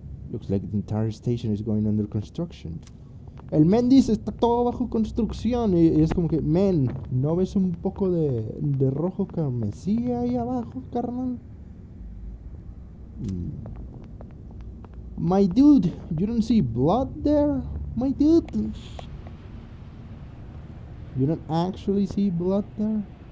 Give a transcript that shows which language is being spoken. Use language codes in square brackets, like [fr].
[en] Looks like the entire station is going under construction. [es] El men dice, está todo bajo construcción. Y es como que, men, ¿no ves un poco de rojo carmesí ahí abajo, carnal? [en] My dude, you don't see blood there? My dude. You don't actually see blood there?